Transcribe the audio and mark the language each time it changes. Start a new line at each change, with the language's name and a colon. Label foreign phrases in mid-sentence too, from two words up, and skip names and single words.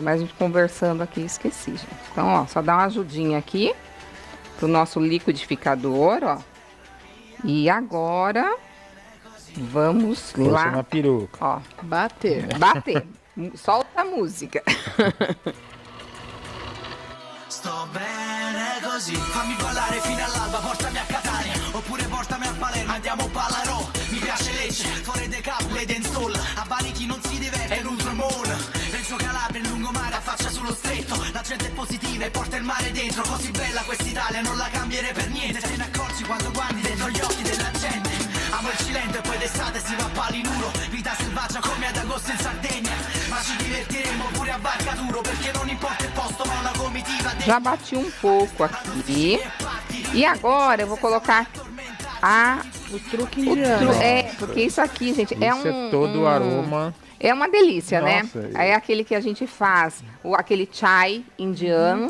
Portuguese: Mas a gente conversando aqui, esqueci, gente. Então, ó, só dá uma ajudinha aqui pro nosso liquidificador, ó. E agora vamos lá. Na peruca. Ó, bater. Solta a música.
Italian: sto bene così. Fammi ballare fino all'alba, portami a Catania, oppure portami a Palermo, andiamo a Ballarò. Mi piace Lecce, Torre de Cap, Lady and Soul. A Bari chi non si diverte è l'Ultramone. Renzo Calabria, il lungomare, affaccia sullo stretto. La gente è positiva e porta il mare dentro. Così bella quest'Italia, non la cambierei per niente. Te ne accorgi quando guardi dentro gli occhi della gente. Amo il Cilento e poi d'estate si va a Palinuro. Vita selvaggia come ad agosto in Sardegna. Ma ci divertiremo pure a Barcaturo, perché non importa il posto ma una comitiva dentro.
Portuguese: Já bati um pouco aqui. E agora eu vou colocar O truque indiano. porque isso aqui, gente, Isso é todo o aroma. É uma delícia, Nossa, né? É aquele que a gente faz, aquele chai indiano,